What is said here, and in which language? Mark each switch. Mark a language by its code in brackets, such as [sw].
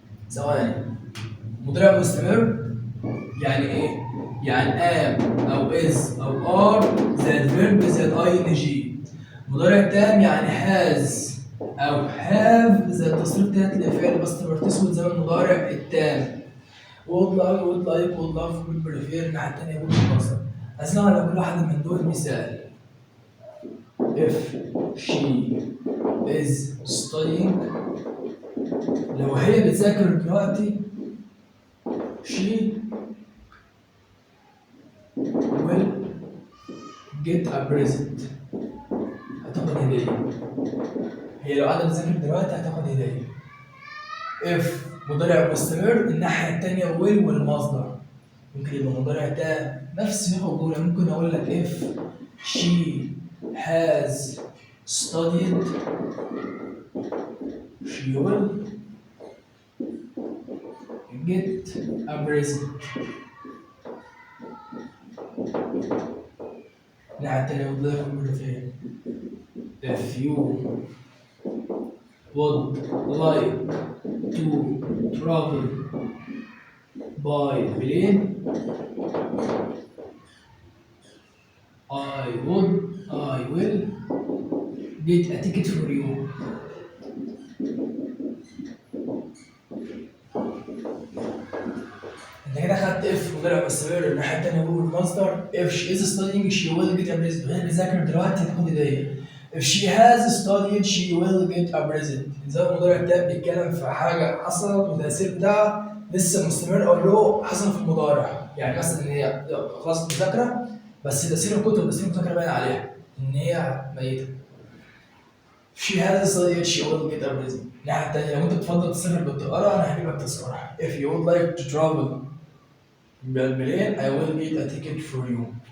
[ar] ثواني. مضارع مستمر يعني ايه؟ يعني am او is او are زائد verb زائد ing. مضارع تام يعني has او have زائد تصريف تالت لفعل بس تسود زي المضارع التام. [en] would like would love would prefer [ar] الناحية التانية [en] would بالمصدر. [ar] أثناء على كل واحد من دول مثال. [en] if she is studying، [ar] لو هي بتذاكر دلوقتي [en] she will get a present، [ar] هتاخد هدية. هي لو قاعدة بتذاكر دلوقتي هتاخد هدية. if مضارع مستمر الناحية التانية will والمصدر. ممكن يبقى مضارع تام نفس صيغة الجملة. ممكن أقول لك [en] if she has studied she will get a present. [ar] الناحية التانية مضارع مستمر. [en] if you would like to travel by plane I will get a ticket for you. [ar] انت كده خدت اف مضارع مستمر الناحية التانية هو المصدر. [en] if she is studying she will get a present، [ar] وهي بتذاكر دلوقتي هتاخد هدية. [en] if she has studied she will get a present. [ar] زي المضارع التام بيتكلم في حاجة حصلت والتأثير بتاعها لسه مستمر أو له حصل في المضارع. يعني مثلا إن هي خلاص مذاكرة بس تأثير الكتب تأثير المذاكرة باين عليها إن هي ميتة. [en] she has studied she will get a present. [ar] الناحية التانية لو أنت بتفضل تسافر بالطيارة أنا هجيبك تذكرة. [en] if you would like to travel بالبلين I will get a ticket for you.